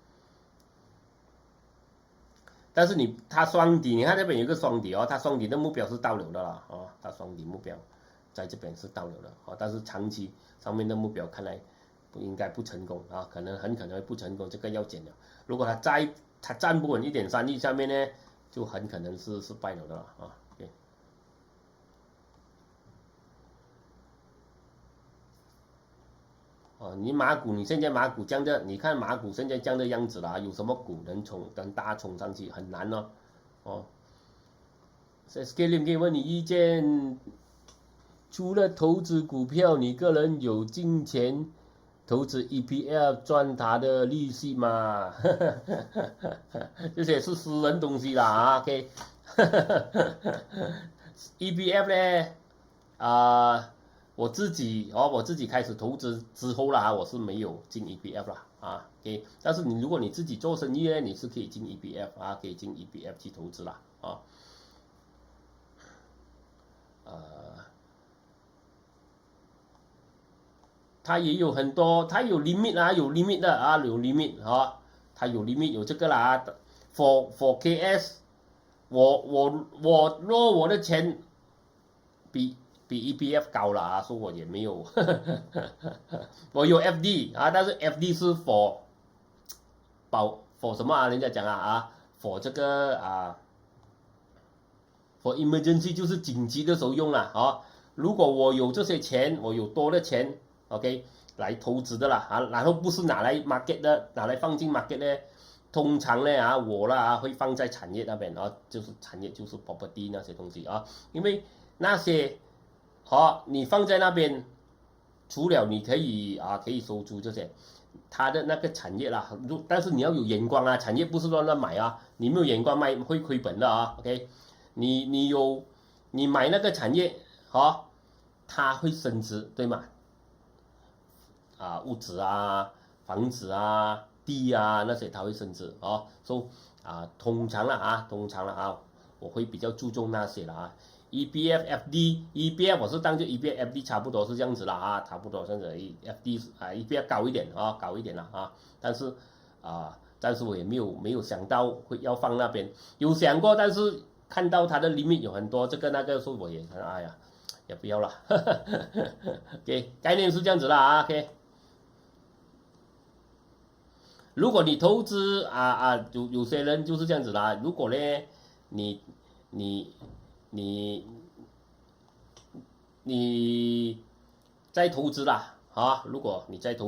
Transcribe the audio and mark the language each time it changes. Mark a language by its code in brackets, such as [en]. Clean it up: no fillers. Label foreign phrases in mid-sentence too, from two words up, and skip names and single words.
[zh] 但是它雙底，你看這邊有一個雙底它雙底的目標是到了的啦，它雙底目標在這邊是到了的但是長期上面的目標看來應該不成功很可能會不成功，這個要減了。如果它站不穩1.31下面呢，就很可能是失敗了的 OK。你馬股，你現在馬股降的，你看馬股現在降的樣子啦，有什麼股能大衝上去？很難SK 可以問你意見，除了投資股票，你個人有金錢投資 EPF 賺它的利息嗎？這些是私人東西啦，OK。EPF 呢，我自己開始投資之後啦，我是沒有進 EPF 啦 ，OK。但是如果你自己做生意呢，你是可以進 EPF 可以进 EPF 去投資啦它也有很多，它有 limit 有 limit 的有 limit 它有 limit 有這個啦 ，for KS，我的錢比 EPF 高了所以我也沒有，我有 FD 但是 FD 是 for 什麼人家講for 這個 [en] for emergency [zh] 就是緊急的時候用啦如果我有這些錢，我有多的錢 ，OK， 來投資的啦然後不是拿來 market 的，拿來放進 market 呢，通常呢我會放在產業那邊就是產業就是 property 那些東西因為那些你放在那邊，除了你可以收租這些，它的那個產業啦，但是你要有眼光產業不是亂買你沒有眼光賣會虧本的OK， 你買那個產業它會升值對嗎？物質房子地那些它會升值所以通常我會比較注重那些啦EPF FD，EPF 我是當就 EPF FD 差不多是這樣子啦差不多這樣子 FD EPF 高一點高一點但是我也沒有想到會要放那邊，有想過，但是看到它的 limit 有很多這個那個，所以我也也不要了 OK，概念是這樣子啦OK。如果你投資有些人就是這樣子啦，如果呢你在投資啦如果你在投